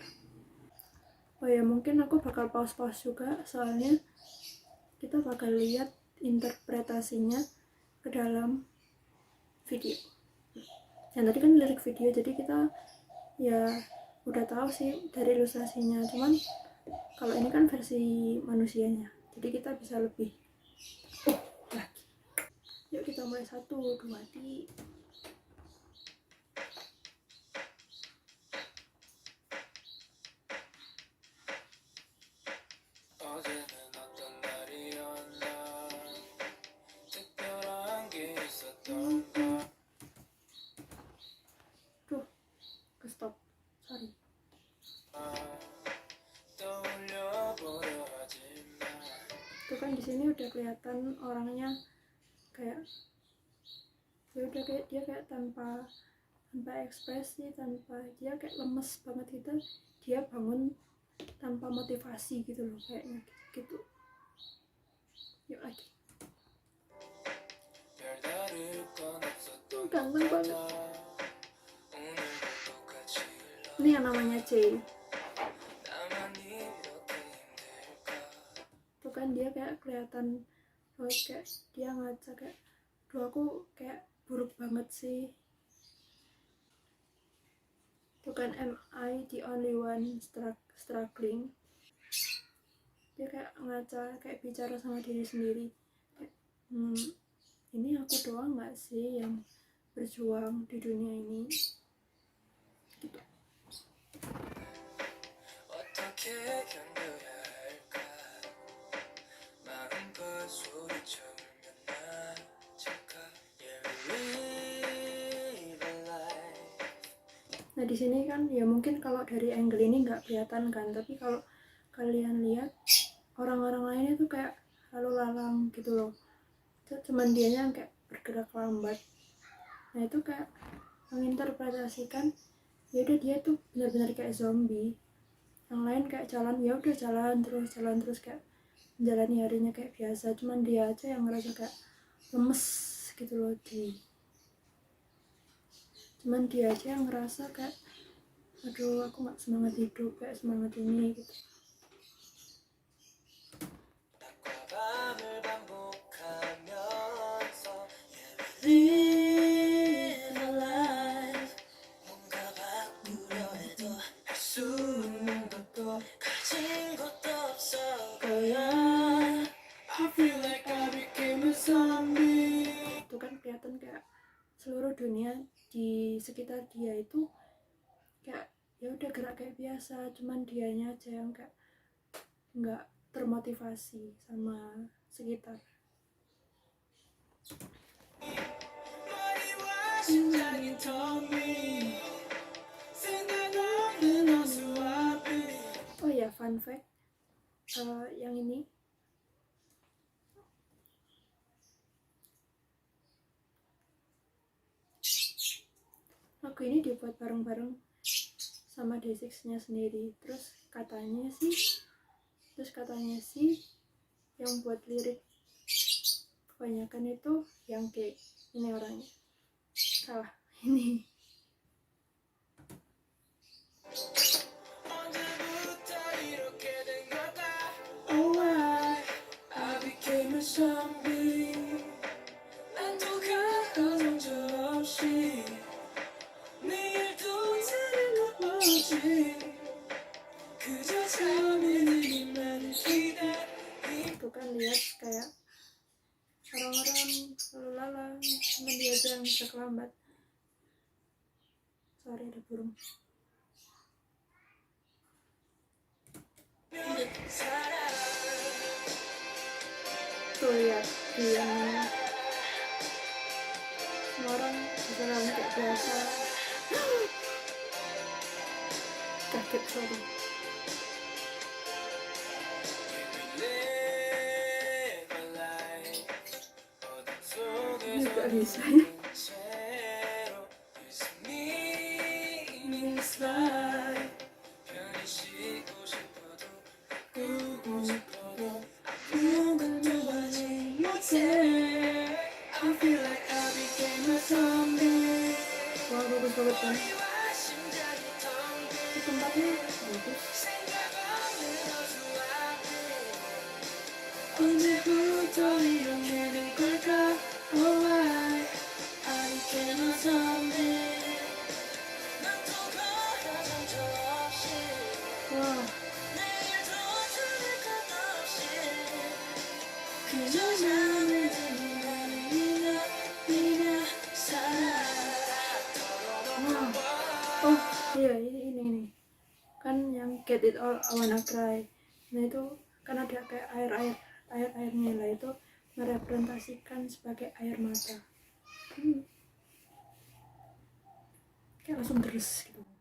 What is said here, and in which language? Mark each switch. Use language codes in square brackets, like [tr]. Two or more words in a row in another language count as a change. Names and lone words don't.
[id] Oh ya, mungkin aku bakal pause-pause juga, soalnya kita bakal lihat interpretasinya ke dalam video. Yang tadi kan lirik video, jadi kita ya udah tahu sih dari ilustrasinya, cuman kalau ini kan versi manusianya, jadi kita bisa lebih lagi. Yuk kita mulai 1, 2, 3. [ko] 어제는 어떤 날이었나 특별한 게 있었던가 [id] Tuh, ke stop, sorry. [ko] 떠올려보려 하지만 [id] Tuh kan di sini udah kelihatan orangnya kayak ya udah kayak dia kayak tanpa ekspresi, tanpa, dia kayak lemes banget gitu. Dia bangun tanpa motivasi gitu loh kayaknya gitu. Yuk lagi. [ko] 별다를 건 없었던 [id] Ganteng [ko] 것 [id] banget. [ko] 같아 오늘도 똑같이 흘러 [id] Ini yang namanya C. [ko] 나만 이렇게 힘들까 [id] Tuh kan dia kayak kelihatan kayak dia ngaca kayak, duh aku kayak buruk banget sih. Tuh kan, [en] am I the only one struggling? [id] Dia kayak ngaca, kayak bicara sama diri sendiri kayak, ini aku doang gak sih yang berjuang di dunia ini gitu. [ko] 어떻게 견뎌야 할까 마음껏 소리쳐 울면 나질까 [en] Yeah, we live a life [id] Nah di sini kan ya mungkin kalau dari angle ini nggak kelihatan kan, tapi kalau kalian lihat orang-orang lainnya tuh kayak lalu lalang gitu loh. Cuman dianya yang kayak bergerak lambat. Nah itu kayak menginterpretasikan ya udah dia tuh benar-benar kayak zombie. Yang lain kayak jalan, ya udah jalan terus kayak menjalani harinya kayak biasa. Cuman dia aja yang ngerasa kayak lemes gitu loh cuman dia aja yang ngerasa kayak aduh aku nggak semangat hidup kayak semangat ini gitu. [ko] 낮과 밤을 반복하면서 [en] Yeah, we live a life [ko] 뭔가 바꾸려 해도 할 수 있는 것도 가진 것도 없어 거야 [en] I feel like I became a zombie [id] Itu kan kelihatan kayak seluruh dunia di sekitar dia itu kayak ya udah gerak kayak biasa, cuman dianya aja yang kayak nggak termotivasi sama sekitar. [ko] 머리와 심장이 텅빈 생각 없는 어수와 빛 [id] Oh ya, [en] fun fact, [id] yang ini lagu ini dibuat bareng-bareng sama D6-nya sendiri. Terus katanya sih yang buat lirik kebanyakan itu yang kayak ini orangnya. Salah, ini. [ko] 언제부터 이렇게 된 걸까 [en] Oh why? I became a zombie [ko] 난 또 가까운 적 없이 내일 또 다른 것 보지 그저 잠이 들기만을 기다림 [id] Tuh kan lihat kayak orang-orang lalu lalang, cuman dia aja yang bisa lambat. Sorry ada burung. Tuh lihat dia biasa. Kaget, sorry. [en] live a life 어둠 [id] Ini [ko] 속에서 [id] gak bisa ya. [ko] 채로 [en] This meaningless life [ko] 편히 쉬고 싶어도 꾸고 싶어도 아무것도 하지 못해 [en] I feel like I became a zombie [id] Wah, bagus banget kan. [ko] 머리와 심장이 텅빈 [id] Ini tempatnya bagus. [ko] 생각 없는 어두운 오늘부터 이렇게 된 걸까 [en] Oh I became a zombie [ko] 난 또 걸어 정처 없이 [id] Wah, [ko] 내일도 들을 것도 없이 그저 잠을 드는 미나 살아 [id] wah. Oh iya, ini kan yang Get It All I Wanna Cry. Nah itu kan ada kayak airnya lah, itu merepresentasikan sebagai air mata. Kayak langsung deres gitu.